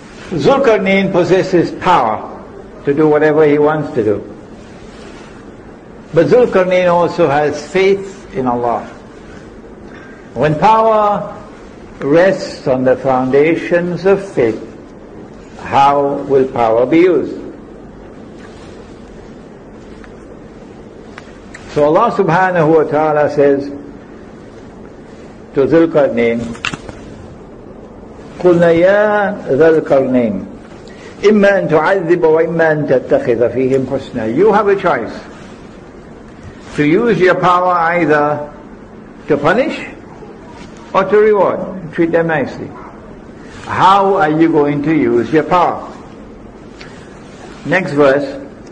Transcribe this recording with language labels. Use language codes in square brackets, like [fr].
[en] Zulkarnain possesses power to do whatever he wants to do. But Zulkarnain also has faith in Allah. When power rests on the foundations of faith, how will power be used? So Allah subhanahu wa ta'ala says to Zulkarnain, [ar] قُلْنَا يَا ذَا الْقَرْنَيْنِ إِمَّا أَن تُعَذِّبَ وَإِمَّا أَن تَتَّخِذَ فِيهِمْ حُسْنًا. [en] You have a choice to use your power either to punish or to reward. Treat them nicely. How are you going to use your power? Next verse.